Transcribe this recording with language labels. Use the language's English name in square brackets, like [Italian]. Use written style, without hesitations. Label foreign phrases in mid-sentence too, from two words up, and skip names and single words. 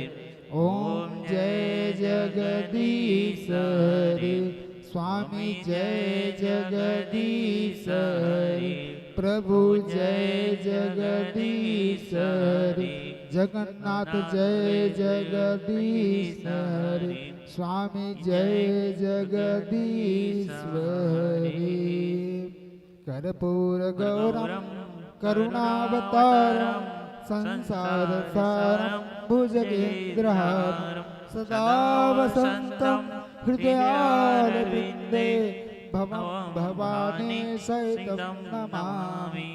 [Hindi] ओम जय जगदीश रे, स्वामी जय जगदीश रे, प्रभु जय जगदीश रे, जगन्नाथ जय जगदीश रे, स्वामी जय जगदीश्वरी। [Sanskrit] कर्पूर गौरम करुणावतारम, संसार सारम भुजगेन्द्रहारम, सदा वसंतम हृदयारविंदे, भवं भवानी सहितं नमामि।